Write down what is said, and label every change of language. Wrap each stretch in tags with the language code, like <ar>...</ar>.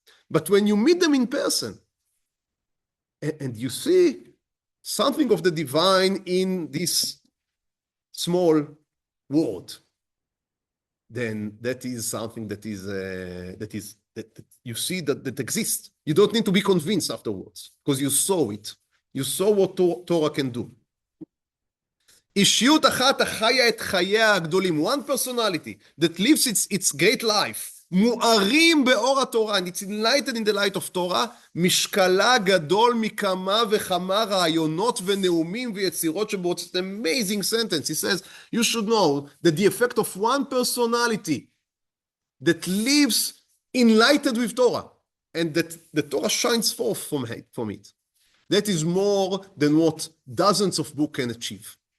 <en>But when you meet them in person, and you see something of the divine in this small word, then that is something that you see that exists. You don't need to be convinced afterwards, because you saw it. You saw what Torah can do.</en> <he>אישיות אחת החיה את חייה הגדולים,</he> <en>one personality that lives its great life,</en> <he>מוארים באור התורה,</he> <en>and it's enlightened in the light of Torah,</en> <he>משקלה גדול מכמה וכמה רעיונות ונאומים ויצירות שבו.</he> <en>It's an amazing sentence. He says, you should know that the effect of one personality that lives enlightened with Torah, and that the Torah shines forth from it, that is more than what dozens of books can achieve.</en>